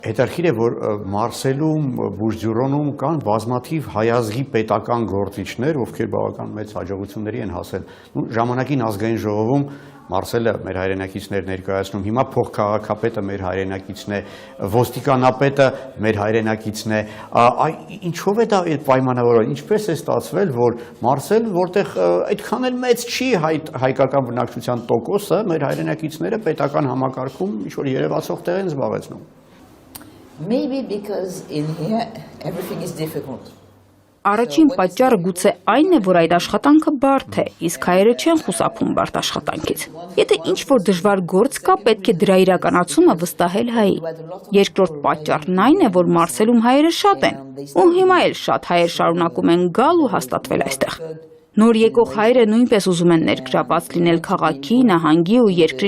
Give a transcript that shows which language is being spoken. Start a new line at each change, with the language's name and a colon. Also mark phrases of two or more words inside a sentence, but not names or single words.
Armenian: Հետարքիր է, որ Մարսելում, Բուժձյուրոնում կան բազմաթիվ հայազգի պետական գործիչներ, ովքեր բավական մեծ հաջողությունների են հասել։ Ժամանակին ազգային ժողովում Մարսելը մեր հայրենակիցներ ներկայացնում, հիմա փոխքաղաքապետը մեր հայրենակիցն է, ոստիկանապետը մեր հայրենակիցն է, ինչով է դա պայմանավորված, ինչպես է ստացվել, որ Մարսել, որտեղ այդքան էլ մեծ չի հայկական բնակչության տոկոսը, մեր հայրենակիցները պետական համակարգում ինչ-որ երևացող տեղ են զբաղեցնում։
English: Maybe because in here everything is difficult.
Armenian: Առաջին պատճառը գուցե այն է, որ այդ աշխատանքը բարդ է, իսկ հայերը չեն խուսափում բարդ աշխատանքից։ Եթե ինչ-որ դժվար գործ կա, պետք է դրա իրականացումը վստահել հայի։ Երկրորդ պատճառն այն է, որ Մարսելում հայերը շատ են, ու հիմա էլ շատ հայեր շարունակում են գալ ու հաստատվել այստեղ։ Նոր եկող հայերը նույնպես ուզում են ներգրավված լինել քաղաքի, նահանգի ու երկրի